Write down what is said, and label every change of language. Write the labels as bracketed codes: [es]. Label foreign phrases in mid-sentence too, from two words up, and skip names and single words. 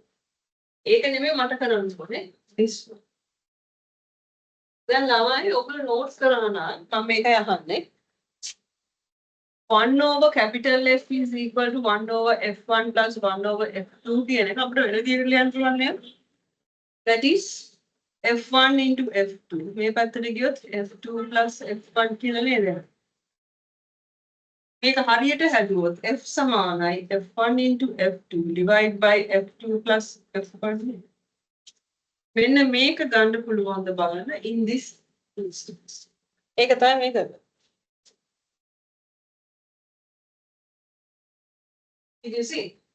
[si] ඒක නෙමෙයි මට කරන්න ඕනේ. [en] this one. [si] දැන් ළමයි ඔයගොල්ලෝ notes කරනවා නම් මම මේකයි අහන්නේ. [en] 1 over capital F is equal to 1 over f1 plus 1 over f2 [si] කියන එක අපිට වෙන විදිහට ලියන්න පුළුවන් නේද? [en] That is f1 into f2. [si] මේ පැත්තට ගියොත් f2 plus f1 කියලා නේද? මේක හරියට හැදුවොත් f සමානයි [en] f1 into f2 divide by f2 plus f1. [si] මෙන්න මේක ගන්න පුළුවන්ද බලන්න [en] in this instance. [si] ඒක තමයි මේක. [en] Did you see?